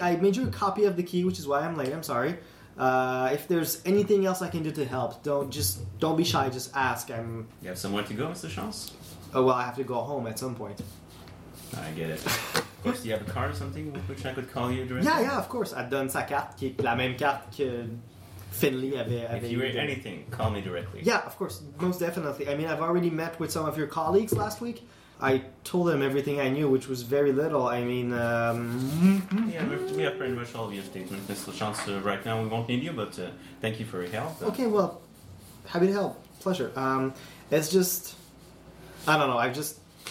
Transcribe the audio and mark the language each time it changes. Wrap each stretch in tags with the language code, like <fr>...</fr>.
<en>I made you a copy of the key, which is why I'm late. I'm sorry. If there's anything else I can do to help, don't be shy. Just ask. You have somewhere to go, Mr. Chance? Oh well, I have to go home at some point. I get it. Of course, do you have a card or something which I could call you during? Yeah, of course.</en> <fr>I donne sa carte, qui est la même carte que Finley avait.</fr> <en>If you read anything, call me directly. Yeah, of course, most definitely. I mean, I've already met with some of your colleagues last week. I told them everything I knew, which was very little. I mean, We have pretty much all of your statements, Mr. Chance. Right now, we won't need you, but thank you for your help. Okay, well, happy to help. Pleasure. It's just, I don't know, I've just...</en>